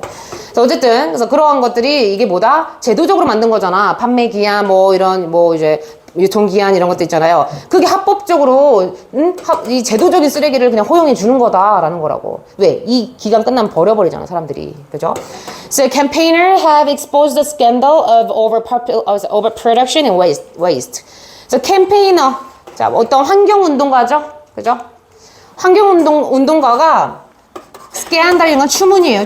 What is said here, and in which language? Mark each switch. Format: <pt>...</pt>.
<ko>그래서 어쨌든 그래서 그러한 것들이 이게 뭐다? 제도적으로 만든 거잖아. 판매 기한 뭐 이런 뭐 이제 유통기한 이런 것도 있잖아요. 그게 합법적으로 이 제도적인 쓰레기를 그냥 허용해 주는 거다라는 거라고. 왜? 이 기간 끝나면 버려버리잖아 사람들이. 그죠?</ko> <en>So campaigners have exposed the scandal of overproduction and waste.</en> <ko>그래서 캠페이너, 자 어떤 환경운동가죠, 그죠? 환경운동가가 스캔들 이건 추문이에요.</ko>